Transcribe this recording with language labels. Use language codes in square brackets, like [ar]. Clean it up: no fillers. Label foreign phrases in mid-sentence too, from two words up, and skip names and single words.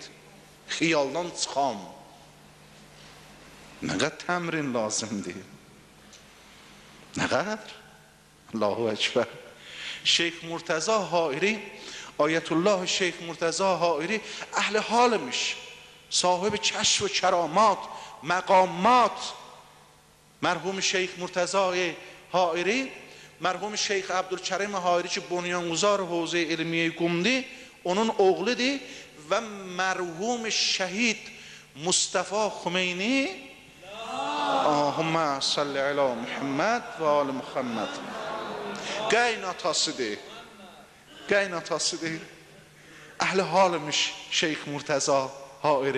[az] Xiyaldan çıxam. Nə qədər təmrin lazımdır? Nə qədər? Allahu Ekber. Şeyx Murteza Hairi, Ayetullah Şeyx Murteza Hairi əhl-i halmış. [fa] Sahib کشف و کرامات مقامات. مرحوم شیخ مرتضی حائری، مرحوم شیخ عبدالکریم حائری که بنیانگذار حوزه علمیه قمدی، [az] onun oğludur ve merhum şehit Mustafa Xümeyni, [ar] اللهم صل على محمد وآل محمد, [az] qaynatasıdır. Qaynatasıdır. Əhl-i halmış Şeyx Murteza Hairi.